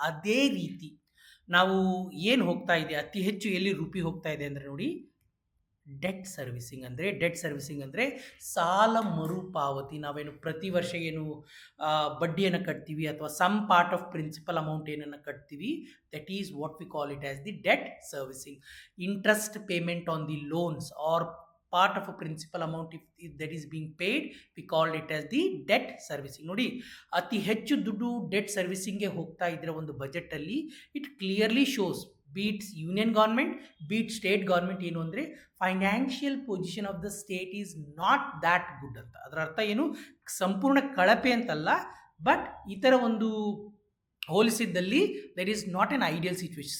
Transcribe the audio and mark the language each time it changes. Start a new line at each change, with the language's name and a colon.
Kannada: ಅದೇ ರೀತಿ ನಾವು ಏನು ಹೋಗ್ತಾ ಇದೆ, ಅತಿ ಹೆಚ್ಚು ಎಲ್ಲಿ ರೂಪಿ ಹೋಗ್ತಾ ಇದೆ ಅಂದರೆ ನೋಡಿ, ಡೆಟ್ ಸರ್ವಿಸಿಂಗ್. ಅಂದರೆ ಸಾಲ ಮರುಪಾವತಿ. ನಾವೇನು ಪ್ರತಿ ವರ್ಷ ಏನು ಬಡ್ಡಿಯನ್ನು ಕಟ್ತೀವಿ ಅಥವಾ
English: some part of principal amount
Kannada: ಏನನ್ನು ಕಟ್ತೀವಿ,
English: That is what we call it as the debt servicing. Interest payment on the loans are part of a principal amount if that is being paid, we call it as the debt servicing.
Kannada: ನೋಡಿ, ಅತಿ ಹೆಚ್ಚು ದುಡ್ಡು debt ಸರ್ವಿಸಿಂಗ್ಗೆ ಹೋಗ್ತಾ ಇದ್ರೆ ಒಂದು ಬಜೆಟಲ್ಲಿ,
English: it clearly shows beats union government, beat state government,
Kannada: ಏನು ಅಂದರೆ
English: financial position of the state is not that good
Kannada: ಅಂತ. ಅದರ ಅರ್ಥ ಏನು, ಸಂಪೂರ್ಣ ಕಳಪೆ ಅಂತಲ್ಲ, ಬಟ್ ಈ ಥರ ಒಂದು ಹೋಲಿಸಿದ್ದಲ್ಲಿ
English: That is not an ideal situation.